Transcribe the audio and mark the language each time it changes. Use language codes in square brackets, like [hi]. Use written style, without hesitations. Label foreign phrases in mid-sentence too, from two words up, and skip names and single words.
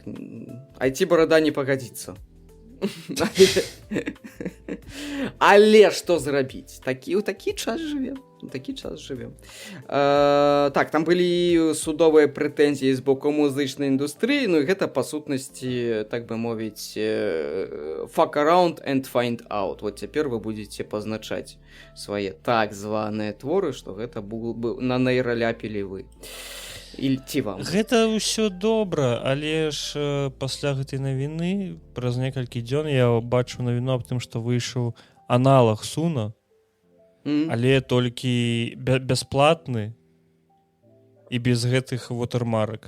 [be] IT-барада не пагадзіцца. Але што зрабіць? У такі час жывем. Так, там былі судовыя прэтэнзіі з боку музычнай індустрыі, ну і гэта, па сутнасці, так бы мовіць, [en] fuck around and find out. [be] Вот цяпер вы будзеце пазначаць свае так званыя творы, што гэта на нейраляпілі вы. Ці вам. Гэта ўсё добра, але ж пасля гэтай навіны праз некалькі дзён я бачу навіну аб тым, што выйшаў аналаг Суна, але толькі бясплатны і без гэтых вотэрмарак.